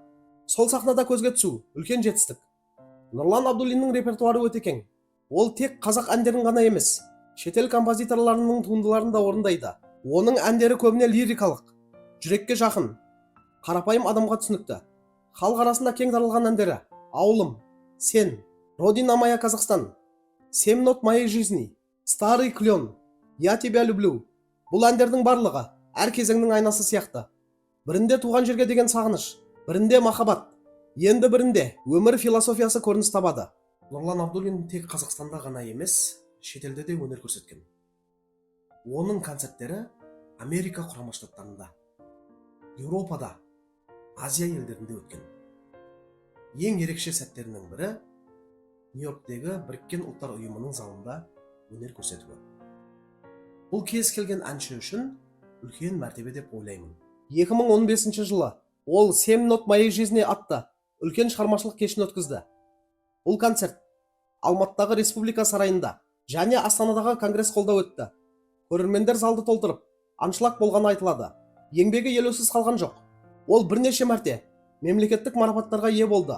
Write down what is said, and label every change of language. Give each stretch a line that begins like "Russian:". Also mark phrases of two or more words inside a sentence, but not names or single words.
Kazakh: Сол сахнада көзге түсу үлкен жетістік. Нұрлан Абдуллиннің репертуары өте кең. Ол тек қазақ әндерін ғана емес, шетел композиторларының туындыларын да орындайды. Оның әндері көбіне лирикалық, жүрекке жақын, қарапайым адамға түсінікті. Халық арасында кең таралған әндері Ауылым, Сен, Родина моя Казахстан, 7 нот моей жизни, Старый клен, Я тебя люблю. Бұл әндердің барлығы әр кезеңнің айнасы сияқты. Бірінде туған жерге деген сағыныш, бірінде махаббат, енді бірінде өмір философиясы көрініс табады. Нұрлан Абдуллин тек Қазақстанда ғана емес, шетелде де өнер көрсеткен. Оның концерттері Америка құрама штаттарында, Еуропада, Азия елдерінде өткен. ең ерекше сәттерінің бірі Нью-Йорктегі Біріккен Ұлттар ұйымының залында өнер көрсетуі. Бұл кез келген әнші үшін үлкен мәртебе деп ойлаймын. 2015 жылы ол «7 нот моей жизни» атты үлкен шығармашылық кешін өткізді. Бұл концерт Алматыдағы Республика сарайында және Астанадағы Конгресс холлда өтті. Көрермендер залды толтырып, аншлаг болғаны айтылады. Еңбегі елеусіз қалған жоқ. Ол бірнеше мәрте мемлекеттік марапаттарға ие болды.